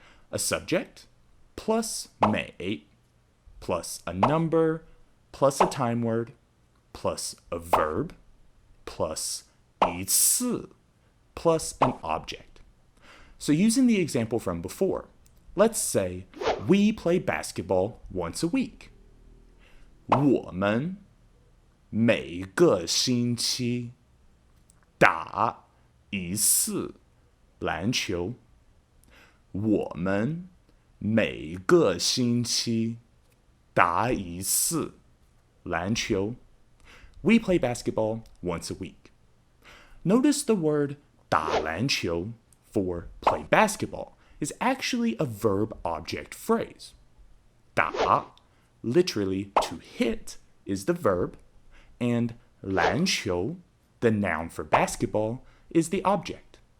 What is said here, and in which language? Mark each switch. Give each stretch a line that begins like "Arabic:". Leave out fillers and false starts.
English: A subject plus 每 plus a number plus a time word plus a verb plus 一次 plus an object. So using the example from before, let's say we play basketball once a week.
Chinese: 我们每个星期打一次篮球. 我们每个星期打一次篮球.
English: We play basketball once a week. Notice the word 打篮球 for play basketball is actually a verb-object phrase. 打, literally to hit, is the verb, and 篮球, the noun for basketball, is the object.